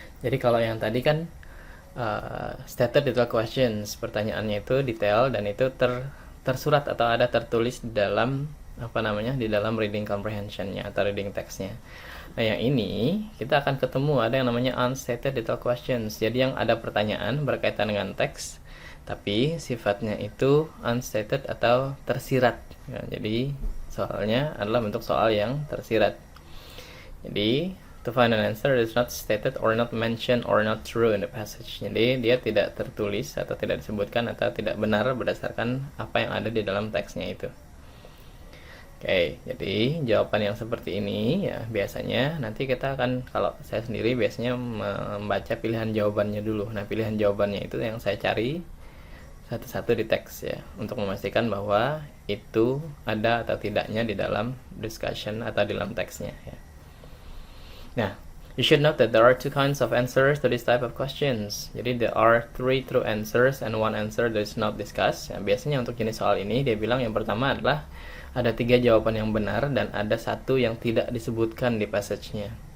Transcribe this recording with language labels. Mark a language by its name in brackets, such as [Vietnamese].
[Indonesian] Jadi kalau yang tadi kan stated detail questions, pertanyaannya itu detail dan itu tersurat atau ada tertulis di dalam di dalam reading comprehension-nya atau reading text-nya. Nah, yang ini kita akan ketemu ada yang namanya unstated detail questions. Jadi yang ada pertanyaan berkaitan dengan teks tapi sifatnya itu unstated atau tersirat. Ya, jadi soalnya adalah bentuk soal yang tersirat. Jadi [English] to find an answer is not stated or not mentioned or not true in the passage. [Indonesian] Jadi dia tidak tertulis atau tidak disebutkan atau tidak benar berdasarkan apa yang ada di dalam teksnya itu. Oke, jadi jawaban yang seperti ini ya biasanya nanti kita akan, kalau saya sendiri biasanya membaca pilihan jawabannya dulu. Nah, pilihan jawabannya itu yang saya cari satu-satu di teks ya, untuk memastikan bahwa itu ada atau tidaknya di dalam discussion atau di dalam teksnya ya. [English] Nah, you should note that there are two kinds of answers to this type of questions. [Indonesian] Jadi [English] there are 3 true answers and 1 answer that is not discussed. [Indonesian] Ya, biasanya untuk jenis soal ini dia bilang yang pertama adalah ada 3 jawaban yang benar dan ada 1 yang tidak disebutkan di passage-nya.